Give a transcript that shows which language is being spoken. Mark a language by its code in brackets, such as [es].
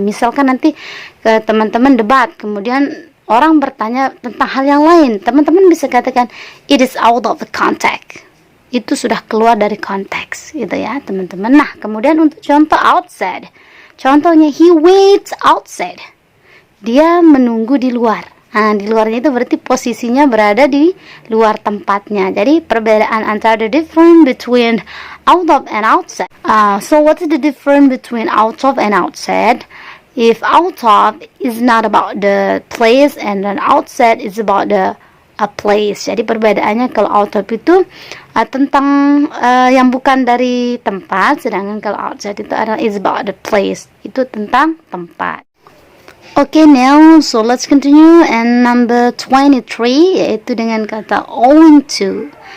[id] Misalkan nanti ke teman-teman debat, kemudian orang bertanya tentang hal yang lain, teman-teman bisa katakan [en] it is out of the context. [id] Itu sudah keluar dari konteks, gitu ya teman-teman. Nah, kemudian untuk contoh outside, contohnya [en] he waits outside. [id] Dia menunggu di luar. Nah, di luarnya itu berarti posisinya berada di luar tempatnya. Jadi perbedaan antara [en] the difference between out of and outside. So what is the difference between out of and outside? If out of is not about the place and then outside is about the a place. [id] Jadi perbedaannya kalau out of itu tentang yang bukan dari tempat, sedangkan kalau outside itu adalah [en] is about the place. [id] Itu tentang tempat. [en] Okay, now so let's continue, and number 23 [id] yaitu dengan kata [en] owing to.